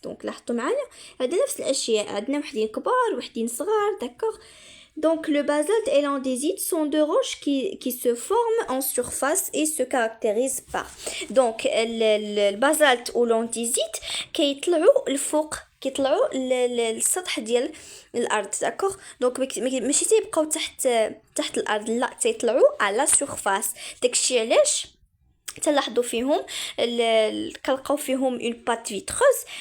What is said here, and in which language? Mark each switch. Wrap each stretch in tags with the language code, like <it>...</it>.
<ar>Donc لاحظوا معايا عندنا نفس الاشياء, عندنا وحدين كبار وحدين صغار, d'accord.</ar> <fr>Donc le basalte et l'andésite sont deux roches qui se forment en surface et se caractérisent par.</fr> <ar>Donc le basalte ou l'andésite كيطلعوا الفوق, كيطلعوا للسطح ديال الارض, d'accord. Donc ماشي تيبقاو تحت الارض, لا تيطلعوا على surface. داكشي علاش تلاحظوا فيهم كنلقاو فيهم une pâte vitreuse.</ar>